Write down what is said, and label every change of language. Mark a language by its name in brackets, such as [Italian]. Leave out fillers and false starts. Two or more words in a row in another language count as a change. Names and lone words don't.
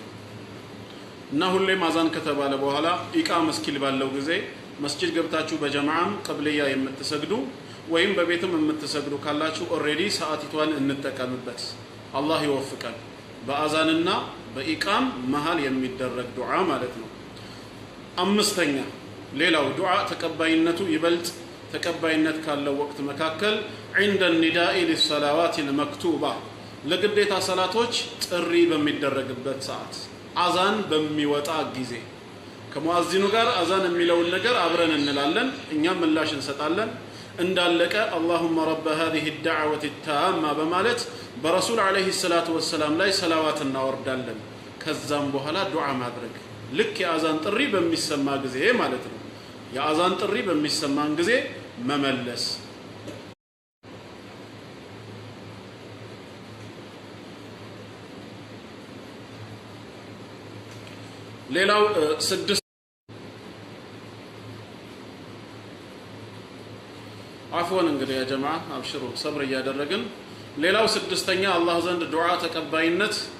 [Amharic] እና ሁሌም አዛን ከተባለ በኋላ ኢቃም እስኪል ባለው ጊዜ መስጂድ ገብታችሁ በጀማዓም ቅብልያ የምትሰግዱ ወይም በቤትም የምትሰግዱ ካላችሁ ኦሬዲ ሰዓቲቷን እንጠቀምበት። አላህ ይወፍቀን። በአዛንና በኢቃም መሃል የሚደረግ ዱዓ ማለት ነው። አምስተኛ ሌላው ዱዓ ተቀባይነቱ ይበልጥ ተቀባይነት ካለው ወቅት መካከል [Arabic] عند النداء للصلوات المكتوبة [Amharic] ለግዴታ ሰላቶች ጥሪ በሚደረግበት ሰዓት አዛን በሚወጣ ጊዜ ከሙአዚኑ ጋር አዛን የሚለውን ነገር አብረን እንላለን፣ እኛም ምላሽ እንሰጣለን። እንዳለቀ [Arabic] اللهم رب هذه الدعوة التامة [Amharic] በማለት በረሱል [Arabic] عليه الصلاة والسلام [Amharic] ላይ ሰላዋት እናወርዳለን። ከዛም በኋላ ዱዓ ማድረግ ልክ የአዛን ጥሪ በሚሰማ ጊዜ ማለት ነው። የአዛን ጥሪ በሚሰማን ጊዜ መመለስ። ሌላው ስድስት አፍወን እንግዲህ [Arabic] يا جماعة [Amharic] አብሽሩ ሰብር እያደረግን ሌላው ስድስተኛ አላህ ዘንድ ዱዓ ተቀባይነት